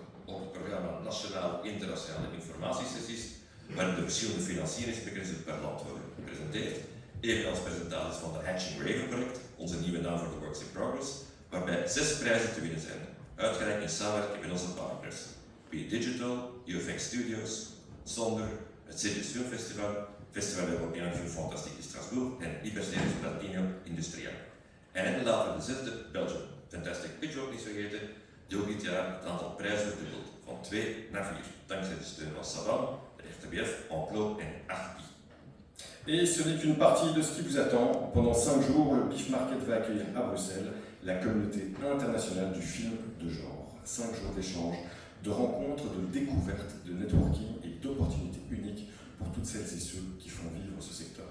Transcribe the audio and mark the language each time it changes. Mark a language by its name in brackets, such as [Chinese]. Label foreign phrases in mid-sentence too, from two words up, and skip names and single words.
[Dutch] Op het programma nationale internationale informatiesessies, waarin de verschillende financieringsmechanismen per land worden gepresenteerd, evenals presentaties van de Hatching Raven project, onze nieuwe naam voor de Works in Progress, waarbij 6 prijzen te winnen zijn, uitgereikt in samenwerking met onze partners, Be Digital, UFX Studios, Sonder, het Cities Film Festival, Festival Européen Film Fantastique in Strasbourg en Iberseries Platinum Industria. En laten we de 6e Belgium Fantastic Pitch ook niet vergeten, die ook dit jaar het aantal prijzen verdubbelt, van 2 naar 4, dankzij de steun van Savan, de RTBF, Enclos en Arpi. [French] Et ce n'est qu'une partie de ce qui vous attend. Pendant 5 jours, le BIF Market va accueillir à Bruxelles la communauté internationale du film de genre. 5 jours d'échanges, de rencontres, de découvertes, de networking et d'opportunités uniques pour toutes celles et ceux qui font vivre ce secteur.